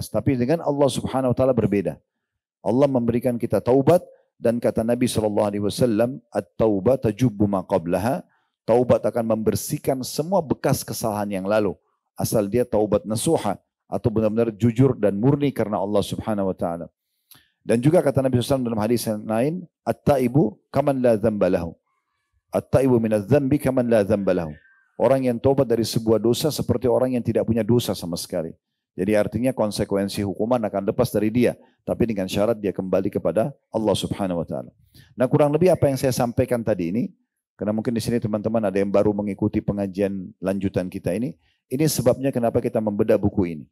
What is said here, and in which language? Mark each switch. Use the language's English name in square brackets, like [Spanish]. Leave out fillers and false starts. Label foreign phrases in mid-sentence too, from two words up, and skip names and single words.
[Indonesian] Tapi dengan Allah [Arabic] سبحانه وتعالى [Indonesian] berbeda. Allah memberikan kita taubat, dan kata Nabi SAW, [Arabic] التوبة تجب ما قبلها. [Indonesian] Taubat akan membersihkan semua bekas kesalahan yang lalu, asal dia taubat nasuha atau benar-benar jujur dan murni karena Allah [Arabic] سبحانه وتعالى. [Indonesian] Dan juga kata Nabi SAW dalam hadis yang lain, [Arabic] التائب كمن لا ذنب له. التائب من الذنب كمن لا ذنب له. [Indonesian] Orang yang taubat dari sebuah dosa seperti orang yang tidak punya dosa sama sekali. Jadi artinya konsekuensi hukuman akan lepas dari dia. Tapi dengan syarat dia kembali kepada Allah [Arabic] سبحانه وتعالى. [Indonesian] Nah, kurang lebih apa yang saya sampaikan tadi ini, karena mungkin di sini teman-teman ada yang baru mengikuti pengajian lanjutan kita ini sebabnya kenapa kita membedah buku ini.